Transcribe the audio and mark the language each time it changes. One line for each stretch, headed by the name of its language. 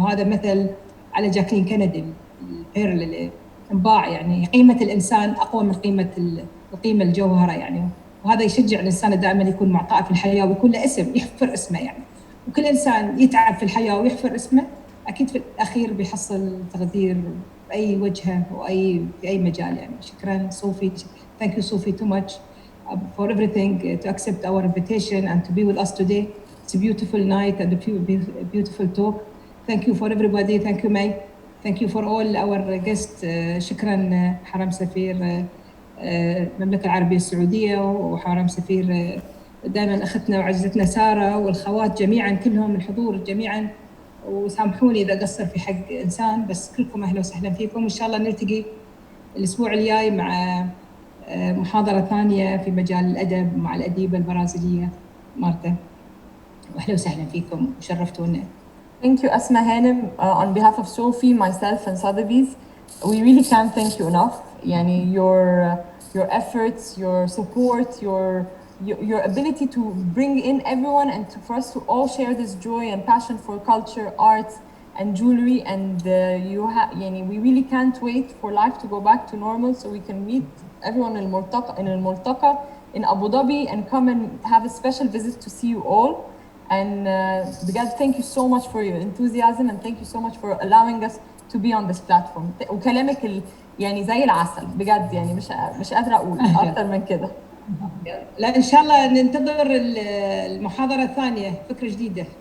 Arabic: وهذا مثل على جاكلين كندي البيرل اللي انباع، يعني قيمة الإنسان أقوى من القيمة الجوهرة يعني. وهذا يشجع الإنسان دائما يكون معطاء في الحياة ويكون له اسم يحفر اسمه يعني. وكل إنسان يتعب في الحياة ويحفر اسمه أكيد في الأخير بيحصل تقدير بأي وجهة في أي مجال يعني. شكرا صوفي.
English: Thank you Sophie too much for everything, to accept our invitation and to be with us today. It's a beautiful night and a beautiful talk. Thank you for everybody. Thank you May. Thank you for all our guests.
Arabic: شكرا حرم سفير المملكة العربية السعودية وحرم سفير دائما أختنا وعزتنا سارة والخوات جميعا كلهم الحضور جميعا، وسامحوني إذا قصر في حق إنسان، بس كلكم أهلا وسهلا فيكم. إن شاء الله نلتقي الأسبوع الجاي مع محاضرة ثانية في مجال الأدب مع الأديبة البرازيلية مارتا. وأهلا وسهلا فيكم وشرفتونا.
English: Thank you Asma Hanem. On behalf of Sophie, myself and Sotheby's, we really can't thank you enough. Yani your efforts, your support, your ability to bring in everyone and for us to all share this joy and passion for culture, art and jewelry. And we really can't wait for life to go back to normal so we can meet everyone in الملتقى in Abu Dhabi and come and have a special visit to see you all. And
Arabic: بجد
English: thank you so much for your enthusiasm and thank you so much for allowing us to be on this platform.
Arabic: وكلامك يعني زي العسل بجد، يعني مش قادرة أقول أكتر من كده. لا إن شاء الله ننتظر المحاضرة الثانية، فكرة جديدة.